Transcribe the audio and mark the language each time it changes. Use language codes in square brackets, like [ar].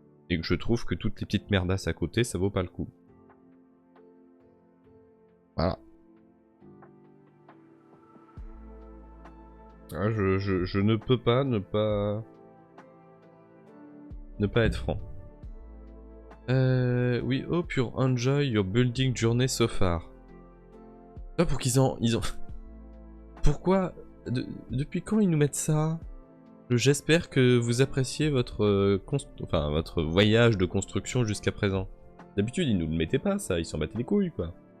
[fr] Et que je trouve que toutes les petites merdasses à côté, ça vaut pas le coup. Voilà. Ah, je ne peux pas ne pas être franc. [en] We hope you enjoy your building journey so far. [fr] Ah, pour qu'ils ont... Pourquoi depuis quand ils nous mettent ça? J'espère que vous appréciez votre voyage de construction jusqu'à présent. D'habitude, ils nous le mettaient pas, ça. Ils s'en battaient les couilles, quoi.